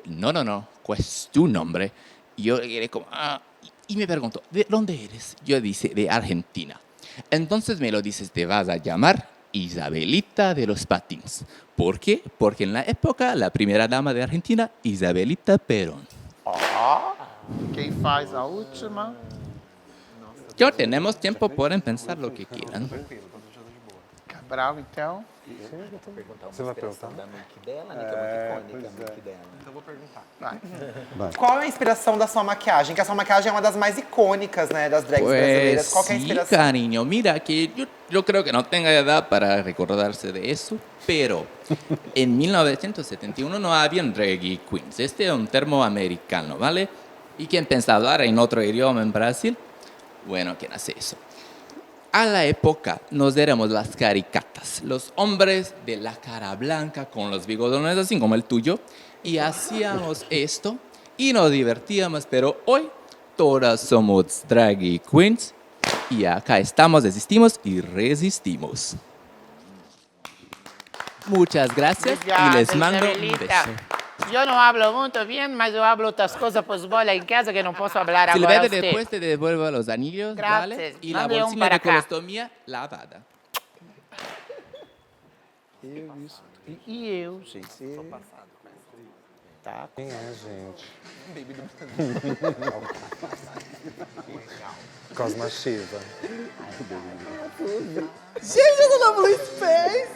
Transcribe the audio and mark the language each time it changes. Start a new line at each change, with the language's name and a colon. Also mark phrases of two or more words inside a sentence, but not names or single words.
Spanish: No, ¿cuál es tu nombre? Y yo le dije como, y me preguntó, ¿de dónde eres? Yo dije, de Argentina. Entonces me lo dices, te vas a llamar Isabelita de los Patins. ¿Por qué? Porque en la época, la primera dama de Argentina, Isabelita Perón.
Portuguese: Quem faz a última?
Spanish: Ya tenemos tiempo, pueden pensar lo que quieran.
Portuguese: Cabral, então. Você vai perguntar? Da make dela, né? Que é muito icônica a make dela. Então eu vou perguntar. Vai. Qual é a inspiração da sua maquiagem? Que a sua maquiagem é uma das mais icônicas, né, das drags brasileiras. Qual que é a
Spanish: sí,
Portuguese: inspiração?
Spanish: cariño. Mira, que yo creo que no tenga edad para recordarse de eso, pero en 1971 no habían drag queens. Este es un termo americano, ¿vale? ¿Y quién piensa hablar en otro idioma en Brasil? Bueno, ¿quién hace eso? A la época nos éramos las caricatas, los hombres de la cara blanca con los bigodones así como el tuyo, y hacíamos esto y nos divertíamos, pero hoy todas somos drag queens y acá estamos, existimos y resistimos. Muchas gracias y les mando un beso.
Portuguese: Eu não hablo muito bem, mas eu hablo outras coisas para os bolas em casa que não posso falar agora.
Spanish: Silvete, a usted. después te devuelvo los anillos, Gracias. ¿vale? Y la Mande bolsilla para de acá. colostomía lavada.
Portuguese: E eu, gente? Sou passado. Tá. Quem é, gente? Baby do Cosma Shiva. Gente, eu tô na Blue Space!